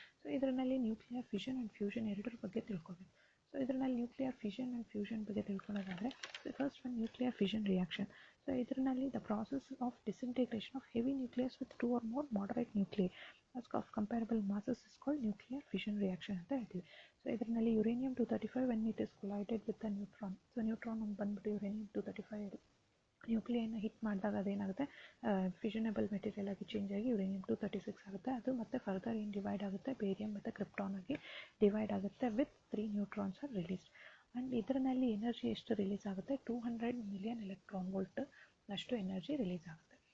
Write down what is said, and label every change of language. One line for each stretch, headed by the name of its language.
Kannada: So ಇದರಲ್ಲಿ nuclear fusion and fusion ಎರಡರ ಬಗ್ಗೆ ತಿಳ್ಕೊಬೇಕು. ಸೊ ಇದರಲ್ಲಿ ನ್ಯೂಕ್ಲಿಯರ್ ಫ್ಯೂಷನ್ ಆ್ಯಂಡ್ ಫ್ಯೂಷನ್ ಬಗ್ಗೆ ತಿಳ್ಕೊಳ್ಳೋದಾದರೆ first one nuclear fusion reaction.
English: so ಇದರಲ್ಲಿ the process of disintegration of heavy nucleus with 2 or more moderate nuclei of comparable masses is called nuclear fission reaction
Kannada: ಅಂತ ಹೇಳ್ತೀವಿ.
English: So ಇದರಲ್ಲಿ uranium 235 when it is collided with the neutron.
Kannada: So neutron ಬಂದ್ಬಿಟ್ಟು uranium 235 ನ್ಯೂಕ್ಲಿಯೈನ hit ಮಾಡಿದಾಗ ಅದೇನಾಗುತ್ತೆ, ಫಿಷನಬಲ್ material ಆಗಿ change ಆಗಿ uranium 236 ಆಗುತ್ತೆ. ಅದು ಮತ್ತೆ ಫರ್ದರ್ ಏನು ಡಿವೈಡ್ ಆಗುತ್ತೆ, ಬೇರಿಯಂ ಮತ್ತು ಕ್ರಿಪ್ಟಾನ್ ಆಗಿ ಡಿವೈಡ್ ಆಗುತ್ತೆ
English: With 3 neutrons are released.
Kannada: And ಇದರಲ್ಲಿ ಎನರ್ಜಿ ಎಷ್ಟು ರಿಲೀಸ್ ಆಗುತ್ತೆ, 200 ಮಿಲಿಯನ್ ಎಲೆಕ್ಟ್ರಾನ್ ವೋಲ್ಟ್ ಅಷ್ಟು ಎನರ್ಜಿ ರಿಲೀಸ್ ಆಗುತ್ತೆ.